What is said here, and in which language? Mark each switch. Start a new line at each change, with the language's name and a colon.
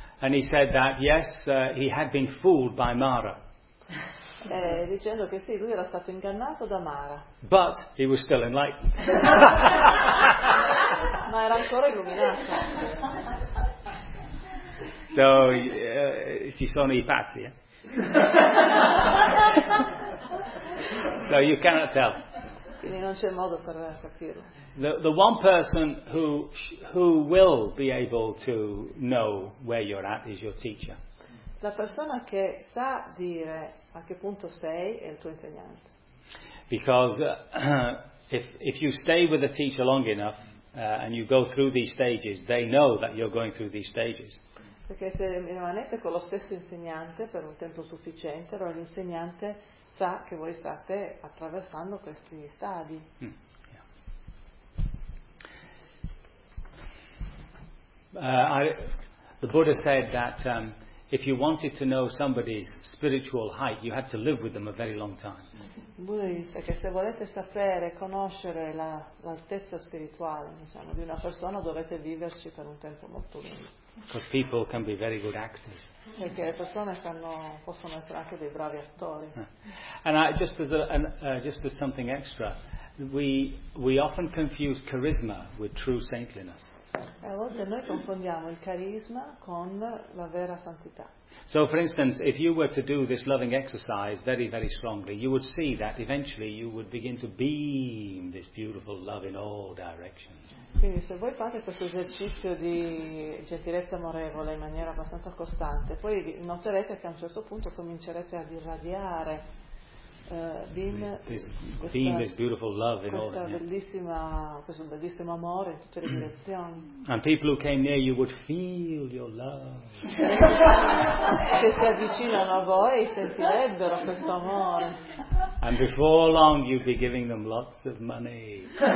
English: And he said that yes, he had been fooled by Mara.
Italian: Dicendo che sì, lui era stato ingannato da Mara.
English: But he was still enlightened.
Italian: Ma era ancora illuminato. So ci sono i pazzi, eh?
English: So you cannot tell.
Italian: Quindi non c'è modo per capirlo.
English: The one person who will be able to know where you're at is your teacher.
Italian: La persona che sa dire a che punto sei è il tuo insegnante.
English: Because if you stay with a teacher long enough, and you go through these stages, they know that you're going through these stages.
Italian: Perché se rimanete con lo stesso insegnante per un tempo sufficiente, allora l'insegnante sa che voi state attraversando questi stadi.
English: The Buddha said that if you wanted to know somebody's spiritual height, you had to live with them a very long time.
Italian: Buddha disse che se volete sapere, conoscere l'altezza spirituale, diciamo, di una persona, dovete viverci per un tempo molto lungo.
English: Because people can be very good actors.
Italian: Perché le persone possono essere anche dei bravi attori.
English: And just as something extra, we often confuse charisma with true saintliness.
Italian: E a volte noi confondiamo il carisma con la vera santità.
English: So for instance, if you were to do this loving exercise very, very strongly, you would see that eventually you would begin to beam this beautiful love in all directions.
Italian: Quindi se voi fate questo esercizio di gentilezza amorevole in maniera abbastanza costante, poi noterete che a un certo punto comincerete ad irradiare questo bellissimo amore in tutte le direzioni.
English: And people who came near you would feel your love.
Italian: Se si avvicinano a voi sentirebbero questo amore.
English: And before long you'd be giving them lots of money.